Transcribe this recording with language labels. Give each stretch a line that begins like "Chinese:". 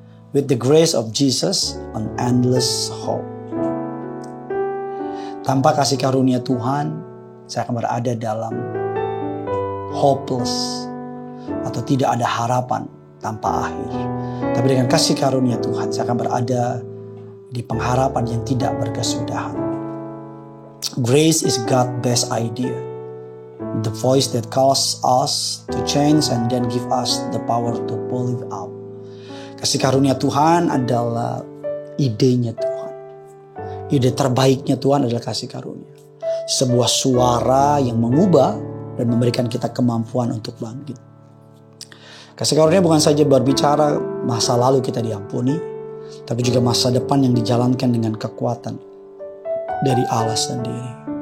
English: With the grace of Jesus, an endless hope.
Indonesian: Tanpa kasih karunia Tuhan, saya akan berada dalam hopeless, atau tidak ada harapan tanpa akhir. Tapi dengan kasih karunia Tuhan, saya akan berada di pengharapan yang tidak berkesudahan.
English: Grace is God's best idea. The voice that calls us to change and then give us the power to pull it out.
Indonesian: Kasih karunia Tuhan adalah idenya Tuhan. Ide terbaiknya Tuhan adalah kasih karunia. Sebuah suara yang mengubah dan memberikan kita kemampuan untuk bangkit. Kasih karunia bukan saja berbicara masa lalu kita diampuni, tapi juga masa depan yang dijalankan dengan kekuatan dari Allah sendiri.